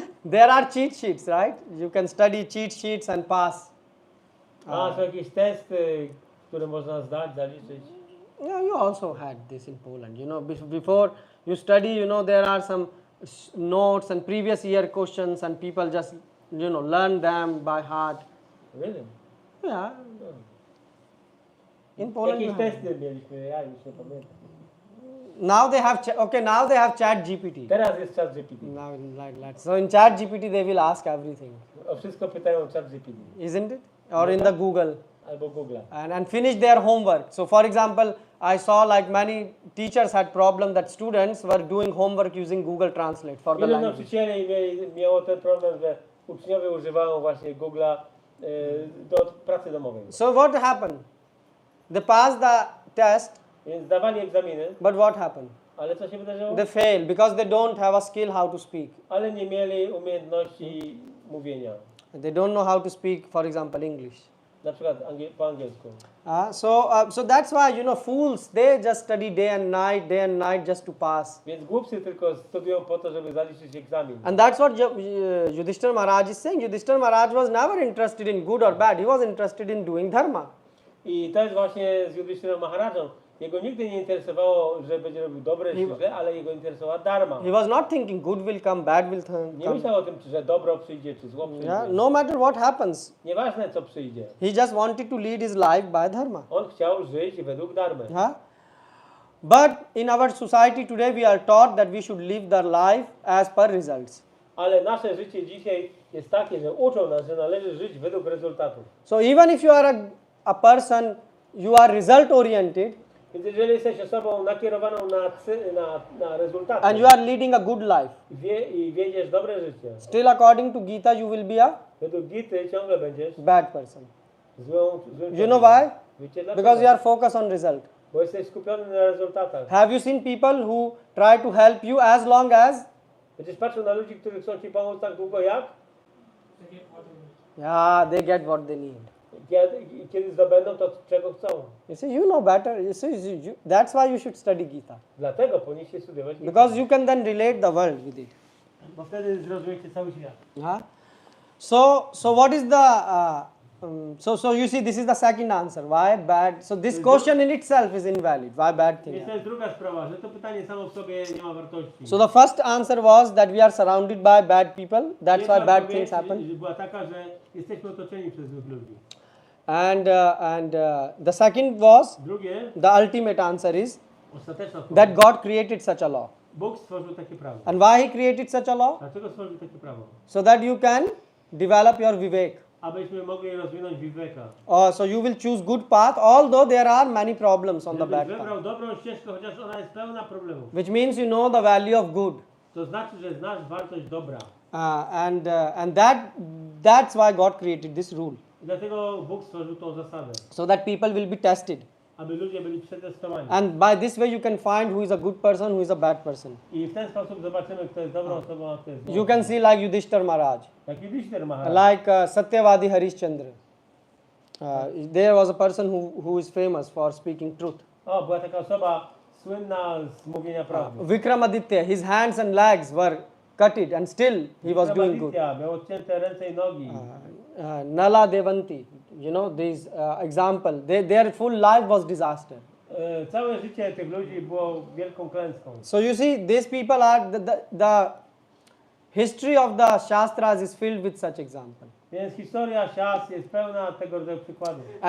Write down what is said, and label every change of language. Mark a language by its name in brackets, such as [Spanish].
[English] There are cheat sheets, right? You can study cheat sheets and pass. [Polish] Są jakieś testy, które można zdać, zaliczyć. [English] Yeah, you also had this in Poland. You know, before you study, you know, there are some notes and previous year questions, and people just, you know, learn them by heart. Really? Yeah. In Poland, you [Polish] Jakieś [English] have. [Polish] testy mieliśmy, ja już nie pamiętam. [English] Now they have now they have Chat GPT. [Polish] Teraz jest chat GPT. [English] Now like that. So in Chat GPT they will ask everything, [Polish] O wszystko pytają chat GPT. [English] isn't it? Or in the Google. [Polish] Albo Google. [English] And finish their homework. So for example, I saw like many teachers had problem that students were doing homework using Google Translate for the [Polish] Wielu [English] language. [Polish] nauczycieli miało ten problem, że uczniowie używają właśnie Google'a do pracy domowej. [English] So what happened? They passed the test, [Polish] Więc zdawali egzaminy, [English] but what happened? [Polish] ale co się wydarzyło? [English] They failed because they don't have a skill how to speak. [Polish] Ale nie mieli umiejętności mówienia. [English] They don't know how to speak, for example, English. [Polish] Na przykład po angielsku. [English] So that's why, you know, fools, they just study day and night just to pass. [Polish] Więc głupcy tylko studiują po to, żeby zaliczyć egzamin. [English] And that's what Yudhishthira Maharaj is saying. Yudhishthira Maharaj was never interested in good or bad. He was interested in doing dharma. [Polish] I to jest właśnie z Yudhishthirą Maharają. Jego nigdy nie interesowało, że będzie robił dobre czy źle, ale jego interesowała dharma. [English] He was not thinking good will come, bad will [Polish] Nie [English] come. [Polish] myślał o tym, że dobro przyjdzie, czy zło przyjdzie. [English] Yeah, no matter what happens, [Polish] Nieważne co przyjdzie. [English] he just wanted to lead his life by dharma. [Polish] On chciał żyć według dharmy. [English] Yeah? But in our society today, we are taught that we should live their life as per results. [Polish] Ale nasze życie dzisiaj jest takie, że uczą nas, że należy żyć według rezultatów. [English] So even if you are a person, you are result oriented, [Polish] Więc jeżeli jesteś osobą nakierowaną na rezultaty [English] and you are leading a good life, [Polish] i wiedziesz dobre życie, [English] still according to Gita, you will be a [Polish] według Gity ciągle będziesz [English] bad person. [Polish] złym [English] You know why? [Polish] Wiecie dlaczego? [English] Because you are focused on result. [Polish] Bo jesteś skupiony na rezultatach. [English] Have you seen people who try to help you as long as? [Polish] Będziesz patrzył na ludzi, którzy chcą ci pomóc tak długo jak? [English] They get what they need. Yeah, they get what they need. [Polish] Kiedy zdobędą to, czego chcą. [English] You see, you know better. That's why you should study Gita. [Polish] Dlatego powinniście studiować Gitę. [English] Because you can then relate the world with it. [Polish] Bo wtedy zrozumiecie cały świat. [English] Yeah. So what is the so you see, this is the second answer. Why bad? So this question in itself is invalid. Why bad thing? [Polish] Więc to jest druga sprawa, że to pytanie samo w sobie nie ma wartości. [English] So the first answer was that we are surrounded by bad people. That's [Polish] Pierwsza [English] why bad [Polish] odpowiedź [English] things happen. [Polish] była taka, że jesteśmy otoczeni przez złych ludzi. [English] And the second was, [Polish] Drugie, [English] the ultimate answer is [Polish] ostateczna odpowiedź. [English] that God created such a law. [Polish] Bóg stworzył takie prawo. [English] And why He created such a law? [Polish] Dlaczego stworzył takie prawo? [English] So that you can develop your vivek. [Polish] Abyśmy mogli rozwinąć viveka. [English] So you will choose good path, although there are many problems on the [Polish] Żebyś [English] bad path. [Polish] wybrał dobrą ścieżkę, chociaż ona jest pełna problemów. [English] Which means you know the value of good. [Polish] To znaczy, że znasz wartość dobra. [English] And that's why God created this rule. [Polish] I dlatego Bóg stworzył tą zasadę, [English] So that people will be tested. [Polish] aby ludzie byli przetestowani. [English] And by this way you can find who is a good person, who is a bad person. [Polish] I w ten sposób zobaczymy, kto jest dobrą osobą, a kto jest złą. [English] You can see like Yudhishthir Maharaj, [Polish] Jak Yudhishthir Maharaj. [English] like Satyavadi Harishchandra. There was a person who is famous for speaking truth. [Polish] O, była taka osoba słynna z mówienia prawdy. [English] Vikramaditya, his hands and legs were cutted and still he was doing good. [Polish] Vikramaditya miał odcięte ręce i nogi. [English] Nala Devanti, these example, their full life was disaster. [Polish] Całe życie tych ludzi było wielką klęską. [English] So you see, these people are the history of the Shastras is filled with such example. [Polish] Więc historia Sias jest pełna tego rodzaju przykładów.